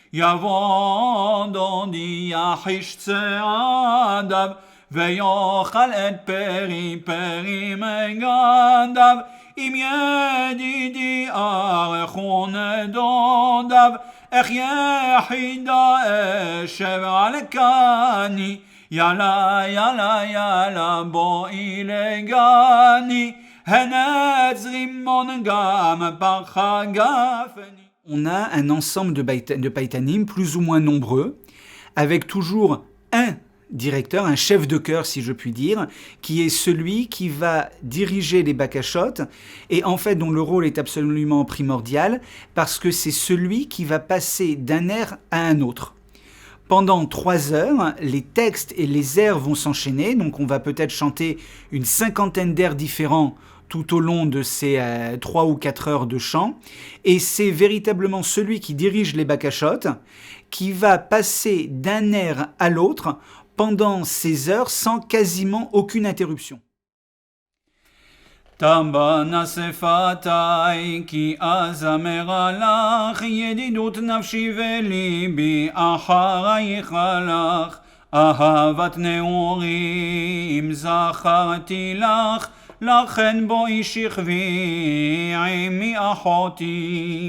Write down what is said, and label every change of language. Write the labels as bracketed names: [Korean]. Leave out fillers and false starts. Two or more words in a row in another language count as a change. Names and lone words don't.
[Hebrew] יבוא דודי יחיש צעדיו, ויאכל את פרי פרי מגדיו, אם ידידי ארכון דודיו, איך יחידה אשב על קני, יאללה יאללה יאללה בואי לגני, הנץ רימון גם פחה גפני. [French] On a un ensemble de païtanim plus ou moins nombreux, avec toujours un directeur, un chef de chœur si je puis dire, qui est celui qui va diriger les bakashot et en fait dont le rôle est absolument primordial parce que c'est celui qui va passer d'un air à un autre. Pendant 3 heures, les textes et les airs vont s'enchaîner, donc on va peut-être chanter une 50aine d'airs différents tout au long de ces 3 ou 4 heures de chant, et c'est véritablement celui qui dirige les bakashot qui va passer d'un air à l'autre pendant ces heures sans quasiment aucune interruption. [Hebrew] טבע שפתיי כי אזמר לך ידידות נפשי וליבי אחרייך הלך אהבת נעורים זכרתי לך, לכן בואי שכבי עמי אחותי.